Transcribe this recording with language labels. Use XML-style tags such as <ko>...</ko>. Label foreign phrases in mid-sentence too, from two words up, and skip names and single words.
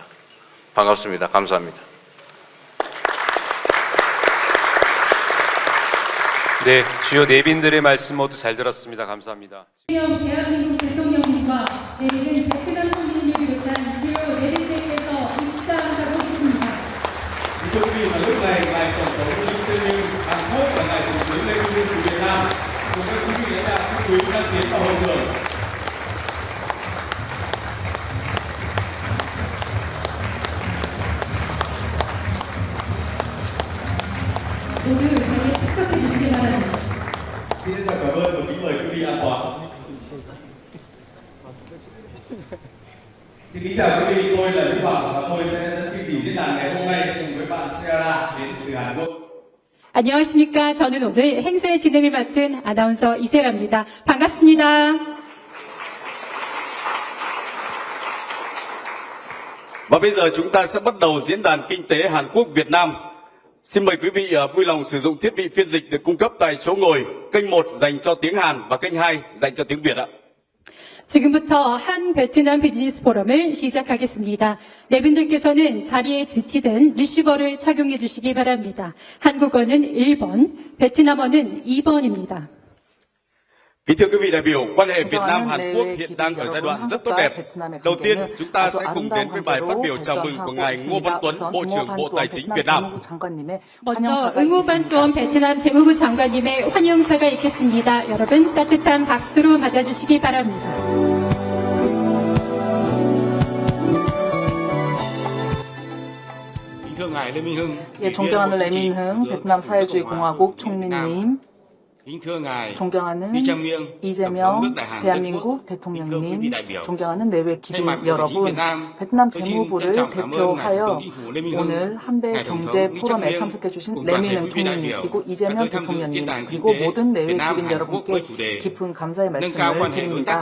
<ko>반갑습니다. 감사합니다. 네, 주요 내빈들의 말씀 모두 잘 들었습니다. 감사합니다. 대한민국 대통령님과 내일은 베트남 총리님을 비롯한 주요 내빈들께서 입장하고 있습니다.</ko> <vi>Thưa quý vị, và lúc này ngài tổng thống Moon Jae-in, Hàn Quốc và ngài thủ tướng Lê Minh Hưng của Việt Nam cùng các quý vị lãnh đạo các quý đang tiến vào hội trường.</vi> <ko>모두 자리에 착석해 주시기 바랍니다.</ko> <vi>Xin trân trọng cảm ơn và kính mời quý vị an toàn. Xin kính chào quý vị, tôi là Lý Hoàng và tôi sẽ dẫn chương trình diễn đàn ngày hôm nay cùng với bạn Sarah đến từ Hàn Quốc.</vi> <ko>안녕하십니까. 저는 오늘 행사의 진행을 맡은 아나운서 이세라입니다. 반갑습니다.</ko> <vi>Và bây giờ chúng ta sẽ bắt đầu diễn đàn kinh tế Hàn Quốc Việt Nam. Xin mời quý vị vui lòng sử dụng thiết bị phiên dịch được cung cấp tại chỗ ngồi. Kênh 1 dành cho tiếng Hàn và kênh 2 dành cho tiếng Việt ạ.</vi> <ko>지금부터 한 베트남 비즈니스 포럼을 시작하겠습니다. 네 분들께서는 자리에 배치된 리시버를 착용해 주시기 바랍니다. 한국어는 1번, 베트남어는 2번입니다.</ko> <vi>Kính thưa quý vị đại biểu, quan hệ Việt Nam Hàn Quốc hiện đang ở giai đoạn rất tốt đẹp. Đầu tiên, chúng ta sẽ cùng đến với bài phát biểu chào mừng của ngài Ngô Văn Tuấn, Bộ trưởng Bộ Tài chính Việt Nam.</vi> <ko>먼저 응호반돈 베트남 재무부 장관님의 환영사가 있겠습니다. 여러분 따뜻한 박수로 맞아주시기 바랍니다. Thưa 예, 존경하는 레민흥 베트남 사회주의 공화국 총리님, 존경하는 이재명 대한민국 대통령님, 존경하는 내외 기빈 여러분, 베트남 재무부를 대표하여 오늘 한배 경제 포럼에 참석해 주신 레민흥 총리님, 그리고 이재명 대통령님, 그리고 모든 내외 기빈 여러분께 깊은 감사의 말씀을 드립니다.</ko>